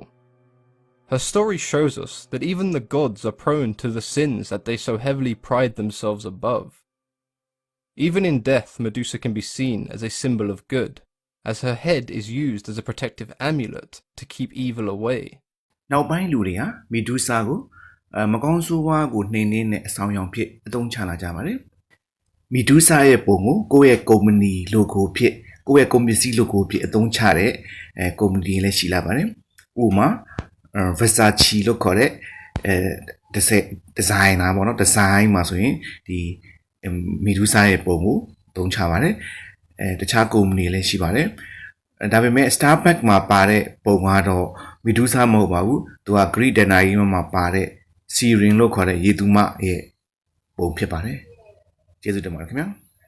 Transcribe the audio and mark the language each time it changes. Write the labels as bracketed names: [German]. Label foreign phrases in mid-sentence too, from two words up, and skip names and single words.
[English] Her story shows us that even the gods are prone to the sins that they so heavily pride themselves above. Even in death, Medusa can be seen as a symbol of good, as her head is used as a protective amulet to keep evil away. [Burmese] နောက်ပိုင်းလူတွေဟာမီဒူးဆာကိုမကောင်းဆိုးဝါးကိုနှိမ်နင်းတဲ့အဆောင်ရောင်ဖြစ်အသုံးချလာကြပါတယ် ။မီဒူးဆာရဲ့ပုံကိုကိုယ့်ရဲ့ကုမ္ပဏီ logo ဖြစ်ကိုယ့်ရဲ့ကုန်ပစ္စည်း logo ဖြစ်အသုံးချတဲ့ ကုမ္ပဏီလည်းရှိလာပါတယ်။ဥပမာ Versace လို့ခေါ်တဲ့designer ပေါ့နော် design မှာဆိုရင်ဒီမီဒူးဆာရဲ့ပုံကိုသုံးချပါတယ်။တခြားကုမ္ပဏီလည်းရှိပါတယ်။ဒါပေမဲ့ Starbucks မှာပါတဲ့ပုံကတော့မီဒူးဆာမဟုတ်ပါဘူး။သူက [English] Greek dictionary [Burmese] မှာပါတဲ့ Siren လို့ခေါ်တဲ့ရေသူမရဲ့ပုံဖြစ်ပါတယ်။ကျေးဇူးတင်ပါတယ်ခင်ဗျာ။